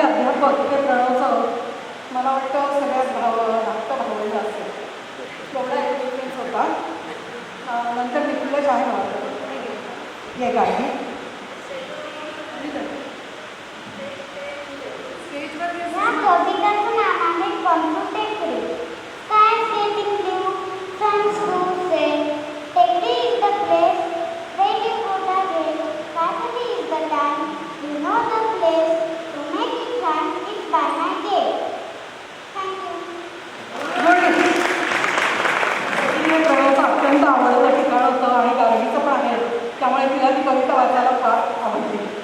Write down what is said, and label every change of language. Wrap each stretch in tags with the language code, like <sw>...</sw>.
<mr>अध्यापक ते प्रणवचं मला वाटतं सगळ्यात धाकटं भावलेलं असेल. एवढा एक्सपिरियन्स होता. नंतर निघलं आहे मला हे गार्गी या कविताचं नाव आहे कॉन्टूर टेकडी.</mr> <en>Sky is getting blue, sun's going set. Tekdi is the place where you put away. Saturday is the time, you know the place. To make it fun, it's by my gate. Thank you.</en> <mr>प्रणवचं अत्यंत आवडतं ठिकाण होतं आणि गार्गीचं पण आहे, त्यामुळे तिला ती कविता वाचायला फार आवडते.</mr>